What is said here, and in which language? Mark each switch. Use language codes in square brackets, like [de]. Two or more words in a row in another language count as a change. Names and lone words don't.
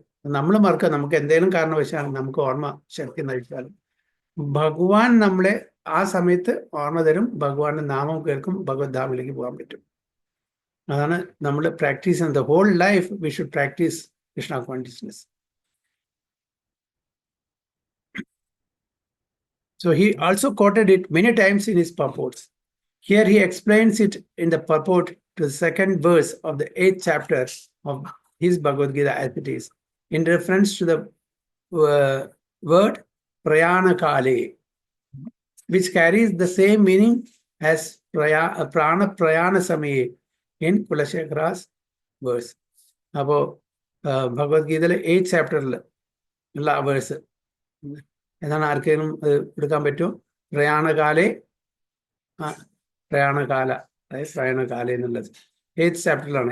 [ml] നമ്മൾ മറക്കുക, നമുക്ക് എന്തെങ്കിലും കാരണവശാൽ നമുക്ക് ഓർമ്മ ശക്തി നയിച്ചാലും ഭഗവാൻ നമ്മളെ ആ സമയത്ത് ഓർമ്മ തരും. ഭഗവാന്റെ നാമം കേൾക്കും, ഭഗവത് ധാമിലേക്ക് പോകാൻ പറ്റും. അതാണ് നമ്മൾ പ്രാക്ടീസ് ചെയ്യുന്നത്. [en] whole life we should practise Krishna consciousness. So he also quoted it many times in his purports. Here he explains it in the purport to the second verse of the 8th chapter of his Bhagavad Gita as it is, in reference to the word [sa] प्रयाण काले, [en] which carries the same meaning as [sa] प्राण प्रयाण समये [en] in Kulashekara's verse. [ml] അപ്പോൾ ഭഗവത് ഗീതയിലെ 8th ചാപ്റ്ററിൽ ഉള്ള ആ വേഴ്സ് എന്താണ്? ആർക്കെങ്കിലും എടുക്കാൻ പറ്റുമോ? പ്രയാണകാല അതായത് പ്രയാണകാല എന്നുള്ളത് 8th ചാപ്റ്ററിലാണ്.